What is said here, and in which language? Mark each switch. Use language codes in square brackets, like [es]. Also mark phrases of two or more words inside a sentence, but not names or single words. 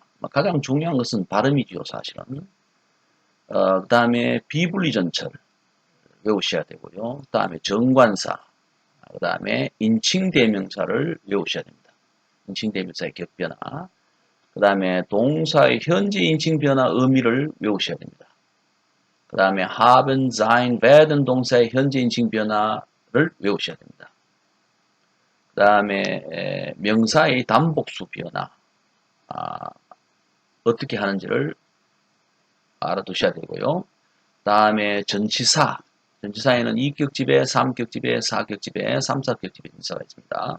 [ko] 가장 중요한 것은 발음이지요, 사실은. 그 다음에 비분리전철 외우셔야 되고요. 그 다음에 정관사, 그 다음에 인칭대명사를 외우셔야 됩니다. 인칭대명사의 격변화, 그 다음에 동사의 현재 인칭변화 의미를 외우셔야 됩니다. 그 다음에 [de] haben, sein, werden [ko] 동사의 현재 인칭 변화를 외우셔야 됩니다. 그 다음에 명사의 단복수 변화 어떻게 하는지를 알아두셔야 되고요. 그 다음에 전치사에는 2격집에 3격집에 4격집에 3, 4격집의 전치사가 있습니다.